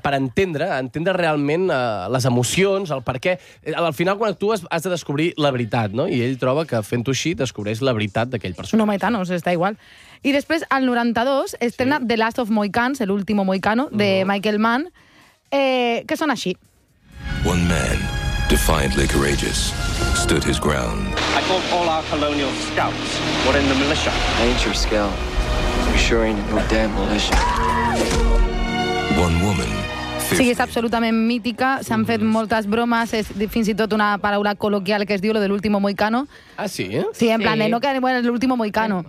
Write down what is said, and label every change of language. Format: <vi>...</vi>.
<ca>Per entendre realment les emocions, el perquè, al final quan tu has de descobrir la veritat, no? I ell troba que fent-ho així descobreix la veritat d'aquell personatge. No, mai tant, no, està igual. I després al 92 estrena, sí, The Last of Mohicans, el último mohicano de Michael Mann, que són així.</ca> <en>One man, defiantly courageous, stood his ground. I thought all our colonial scouts were in the militia. I ain't your scout. You sure ain't no damn militia. One woman.</en> <ca>Sí, és absolutament mítica, s'han fet moltes bromes, és fins i tot una paraula col·loquial que es diu lo de l'último mohicano. Ah, sí? Sí, en plan, no quedarem en l'último mohicano.</ca>